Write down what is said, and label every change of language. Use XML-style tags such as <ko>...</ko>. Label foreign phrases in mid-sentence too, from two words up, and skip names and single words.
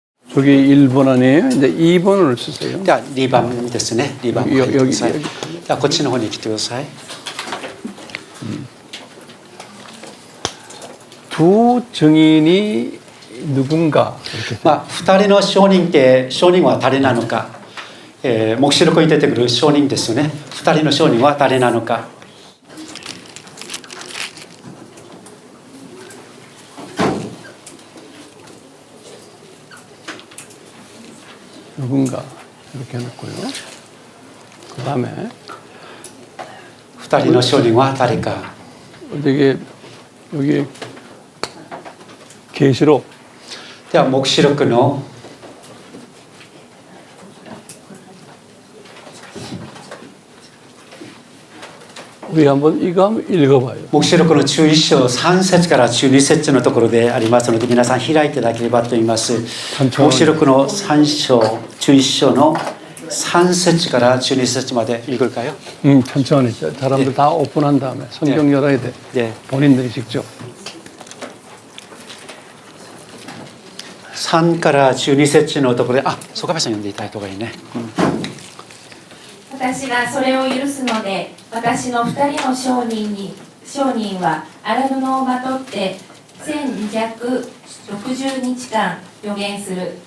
<ko>저기 1번 아니에요? 이제 2번을 쓰세요.</ko> <ja>では2番ですね。2番を書いてください。ではこっちの方に来てください。</ja> <ko>두 증인이 누군가.</ko> <ja>まあ、2人の証人って証人は誰なのか、黙示録に出てくる証人ですよね。2人の証人は誰なのか。</ja> <ko>누군가 이렇게 해놓고요. 그 다음에</ko> <ja>2 人の証人は誰か。</ja> <ko>되게 여기 계시록</ko> <ja>では黙示録の</ja> <ko>우리 한번 이거 한번 읽어봐요.</ko> <ja>黙示録の11章3節から12節のところでありますので、皆さん開いていただければと思います。黙示録の3章11章の3節から12節まで 읽을까요?</ja> <ko>천천히 사람들 다 오픈한 다음에 성경 열어야 돼. 네. 본인들이 직접.</ko> <ja>3 から12節のところで、曽我部さん読んでいただいた方がいいね。私がそれを許すので、私の2人の証人は荒布をまとって1260日間予言する。</ja>